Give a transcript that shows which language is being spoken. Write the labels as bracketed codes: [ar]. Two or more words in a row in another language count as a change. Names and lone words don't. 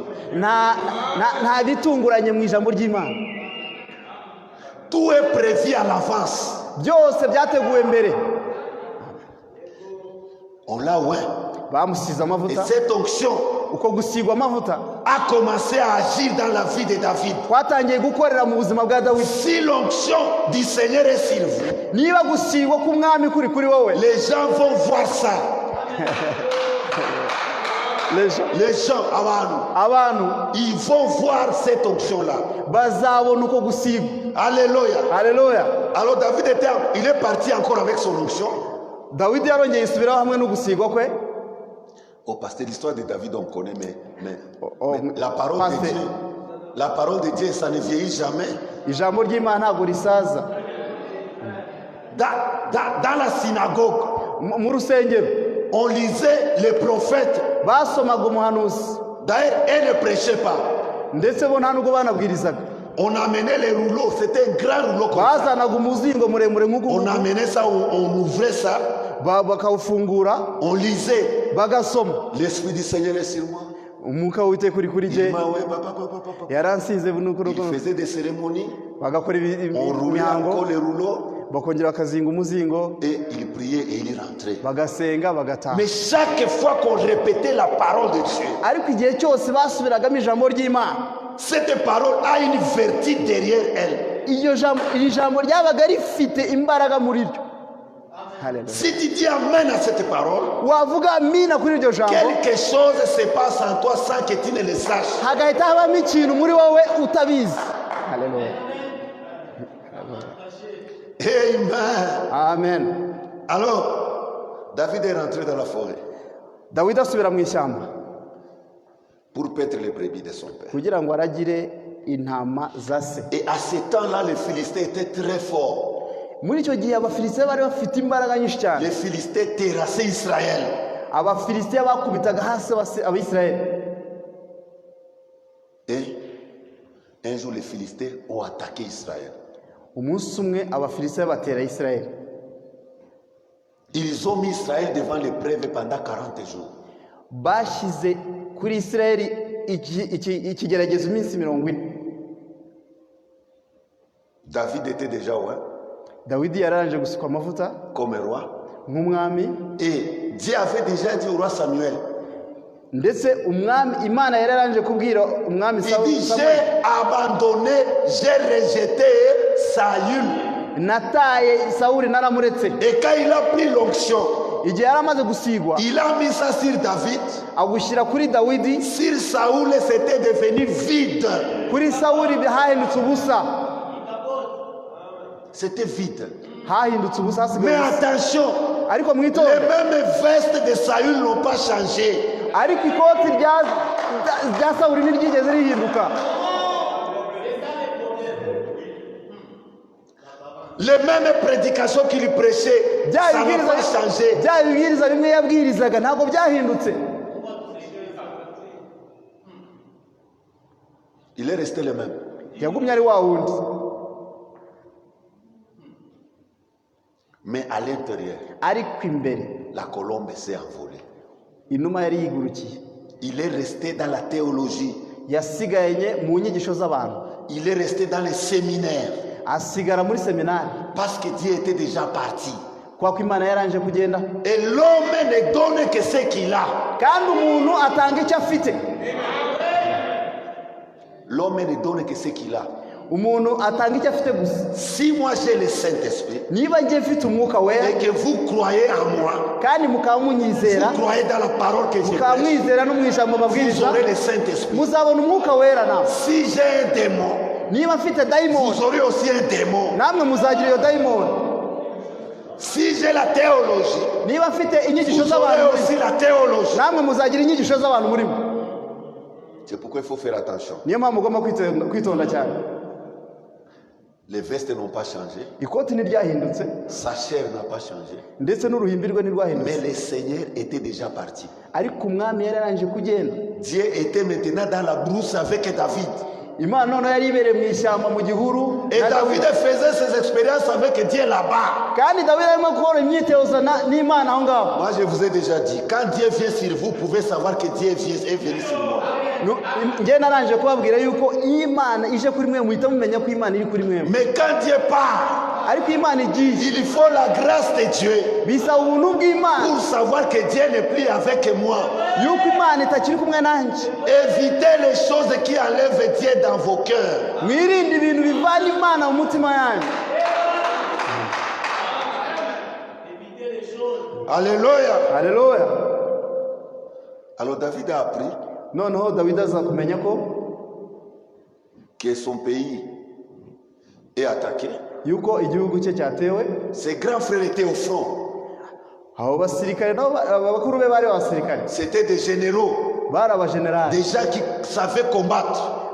[rw] nta bitunguranye mu ijambo ry'Imana. [fr] Tout est prévu à l'avance. [rw] byose byateguwe mbere. [fr] On l'a oué. [rw] bamusize [fr] Et [rw] amavuta. [fr] cette onction [rw] uko gusigwa amavuta [fr] a commencé à agir dans la vie de David. [rw] kwatangiye gukorera mu buzima bwa Dawidi. [fr] Si l'onction du Seigneur est sur vous, [rw] niba gusigwa k'umwami kuri wowe, [fr] les gens vont voir ça. Les gens, [rw] abantu [fr] ils vont voir cette onction-là. [rw] bazabona uko gusigwa. [fr] Alléluia. [rw] Haleluya. [fr] Alors David il est parti encore avec son onction. [rw] Dawidi yarongeye isubiraho hamwe no gusigwa kwe. [fr] Oh, parce que l'histoire de David on connaît, mais la parole de Dieu, ça ne vieillit jamais. [rw] ijambo ry'Imana ntabwo risaza. [fr] Dans la synagogue, [rw] mu rusengero [fr] on lisait les prophètes. [rw] basomaga umuhanuzi. [fr] D'ailleurs, elles ne prêchaient pas. [rw] ndetse bo nta nubwo banabwirizaga. [fr] On amenait les rouleaux, c'était un grand rouleau comme ça. [rw] bazanaga umuzingo muremure nk'uko. [fr] On amenait ça, on ouvrait ça. [rw] bakawufungura. [fr] On lisait. [rw] bagasoma. [fr] L'esprit du Seigneur est sur moi. [rw] umwuka w'Uwiteka uri kuri jye. yaransize. [fr] Il faisait des cérémonies. [rw] bagakora [fr] On roulait encore [rw] imihango. [fr] les rouleaux. [rw] bakongera bakazinga umuzingo, [fr] et il priait et il rentrait. [rw] bagasenga bagataha. [fr] Mais chaque fois qu'on répétait la parole de Dieu, [rw] ariko igihe cyose basubiragamo ijambo ry'Imana, [fr] cette parole a une vertu derrière elle. [rw] iri jambo ryabaga rifite imbaraga muri ryo. [fr] Hallelujah. Si tu dis amen à cette parole, [rw] wavuga amina kuri iryo jambo, [fr] quelque chose se passe en toi sans que tu ne le saches. [rw] hagahita habamo ikintu muri wowe utabizi. [fr] Hallelujah. Amen. Amen. Alors, David est rentré dans la forêt [rw] Dawidi asubira mu ishyamba [fr] pour paître les brebis de son père. [rw] kugira ngo aragire intama za se. [fr] Et à ce temps-là, les Philistins étaient très forts. [rw] muri icyo gihe abafilisitiya bari bafite imbaraga nyinshi cyane. [fr] Les Philistins terrassaient Israël. [rw] abafilisitiya bakubitaga hasi abisirayeli. [fr] Et un jour, les Philistins ont attaqué Israël. [rw] umunsi umwe abafilisitiya batera Isirayeli. [fr] Ils ont mis Israël devant l'épreuve pendant 40 jours. [rw] bashyize kuri Isirayeli ikigeragezo iminsi 40. [fr] David était déjà [rw] Dawidi yararanje gusukwa amavuta [fr] comme roi. [rw] nk'umwami, [fr] Et Dieu avait déjà dit au roi Samuel, [rw] ndetse umwami Imana yararanje kubwira umwami [fr] il dit, j'ai abandonné, j'ai rejeté Saül. [rw] nataye Sawuli naramuretse. [fr] Et quand il a pris l'onction, [rw] igihe yaramaze gusigwa [fr] il a mis ça sur David. [rw] agushyira kuri Dawidi, [fr] Sur Saül, c'était devenu vide. [rw] kuri Sawuli hahindutse ubusa. [fr] C'était vide. [rw] hahindutse ubusa [fr] Mais [rw] hasigaye ubusa. [fr] attention, [rw] ariko [fr] les [rw] mwitonde, [fr] mêmes vestes de Saül n'ont pas changé. [rw] ariko ikoti rya Sawuli ntiryigeze rihinduka. [fr] Les mêmes prédications qu'il prêchait, ça n'a pas changé. [rw] bya bibwiriza bimwe yabwirizaga ntabwo byahindutse. [fr] Il est resté le même. [rw] yagumye ari wa wundi. [fr] Mais à l'intérieur, [rw] ariko imbere [fr] la colombe s'est envolée. [rw] inuma yari yigurukiye. [fr] Il est resté dans la théologie. [rw] yasiganye mu nyigisho z'abantu. [fr] Il est resté dans les séminaires. [rw] asigara muri seminari [fr] Parce que Dieu était déjà parti. [rw] kwa ko Imana yaranje kugenda. [fr] Et l'homme ne donne que ce qu'il a. [rw] kandi umuntu atanga icyo afite. [fr] L'homme ne donne que ce qu'il a. [rw] umuntu atanga icyo afite gusa. [fr] Si moi j'ai le Saint-Esprit [rw] niba ngiye mfite umwuka wera [fr] et que vous croyez en moi, [rw] kandi mukaba munyizera, [fr] vous croyez dans la parole que je [rw] mukaba [fr] prêche, [rw] mwizera no mu ijambo [fr] vous [rw] mabwiriza, [fr] aurez le Saint-Esprit. [rw] muzabona umwuka wera nawe. [fr] Si j'ai un démon, [rw] niba mfite dayimoni, [fr] vous aurez aussi un démon. [rw] namwe muzagira iyo dayimoni. [fr] Si j'ai la théologie, [rw] niba mfite inyigisho [fr] vous aurez [rw] z'abantu, [fr] aussi la théologie. [rw] namwe muzagira inyigisho z'abantu murimo. [fr] C'est pourquoi il faut faire attention. [rw] niyo mpamvu ugomba kwitonda cyane. [fr] Les vestes n'ont pas changé, [rw] ikoti ntiryahindutse, [fr] sa chair n'a pas changé, [rw] ndetse n'uruhimbi rwe [fr] mais [rw] ntirwahindutse, [fr] le Seigneur était déjà parti. [rw] ariko umwami yari yarangije kugenda. [fr] Dieu était maintenant dans la brousse avec David. [rw] Imana noneho yari ibereye mu ishyamba mu gihuru [fr] Et [rw] na [fr] David [rw] Dawidi. [fr] faisait ses expériences avec Dieu là-bas. [rw] kandi Dawidi arimo gukora imyitozo n'Imana aho ngaho. [fr] Moi, je vous ai déjà dit, quand Dieu vient sur vous, vous pouvez savoir que Dieu est venu sur moi. [rw] njye narangije kubabwira yuko iyo Imana ije kuri mwe muhita mumenya ko Imana iri kuri mwe. [fr] Mais quand Dieu part, [rw] ariko Imana igiye [fr] il faut la grâce de Dieu [rw] bisaba ubuntu bw'Imana [fr] pour savoir que Dieu n'est plus avec moi. [rw] yuko Imana itakiri kumwe nanjye. [fr] Évitez les choses qui enlèvent Dieu dans vos cœurs. [rw] mwirinde ibintu bivana Imana mu mutima yanyu. [fr] Alléluia. [rw] Haleluya. [fr] Alors David a appris [rw] noneho Dawidi aza kumenya ko [fr] que son pays est attaqué. [rw] yuko igihugu cye cyatewe. [fr] Ses grands frères étaient au front. [rw] abo basirikare nabo abakuru be bari abasirikare, [fr] C'étaient des généraux, [rw] bari abajenerali, [fr] des gens qui savaient combattre.